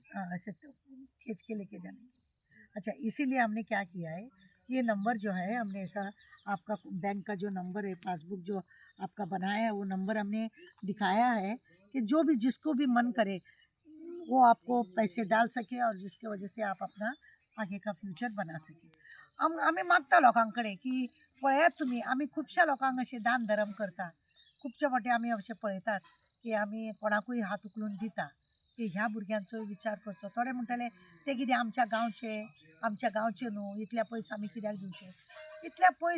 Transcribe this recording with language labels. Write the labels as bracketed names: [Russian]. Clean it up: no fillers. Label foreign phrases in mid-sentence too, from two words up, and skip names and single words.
[Hindi] हाँ ऐसे तो खींच के लेके जाने अच्छा इसीलिए हमने क्या किया है ये नंबर जो है हमने ऐसा आपका बैंक का जो नंबर है पासबुक जो आपका बनाया है वो नंबर हमने दिखाया है कि जो भी जिसको भी मन करे वो आपको पैसे डाल सके और जिसकी वजह से आप अपना आगे का फ्युचर बना सके [Konkani] आम्ही मागता लोकांकडे की पळयात तुम्ही आम्ही खुबशा लोकांक असे दान धर्म करता खुबशे फावटी आम्ही अशें पळयतात की आम्ही कोणाकूय हात उखलून दिता की ह्या भुरग्यांचो विचार करचो थोडे म्हणटले ते कितें आमच्या गांवचे न्हू इतल्या पयस आमी कित्याक दिवचे इतल्या पयस